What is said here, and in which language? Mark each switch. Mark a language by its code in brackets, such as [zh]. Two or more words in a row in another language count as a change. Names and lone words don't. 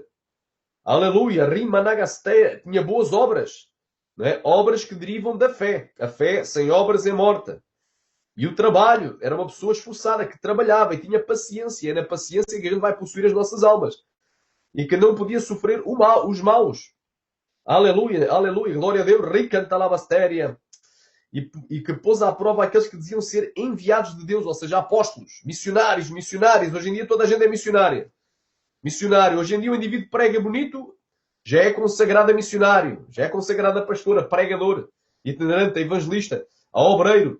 [pt] Aleluia, Rimanagasteia tinha boas obras, não é? Obras que derivam da fé. A fé sem obras é morta. E o trabalho, era uma pessoa esforçada, que trabalhava e tinha paciência. É na paciência que a gente vai possuir as nossas almas. E que não podia sofrer os maus. Aleluia, aleluia, glória a Deus, Ricanta la mastéria. e que pôs à prova aqueles que diziam ser enviados de Deus, ou seja, apóstolos, missionários. Hoje em dia toda a gente é missionária. Missionário. Hoje em dia o indivíduo prega bonito, já é consagrado a missionário, já é consagrado a pastor, a pregador, itinerante, a evangelista, a obreiro.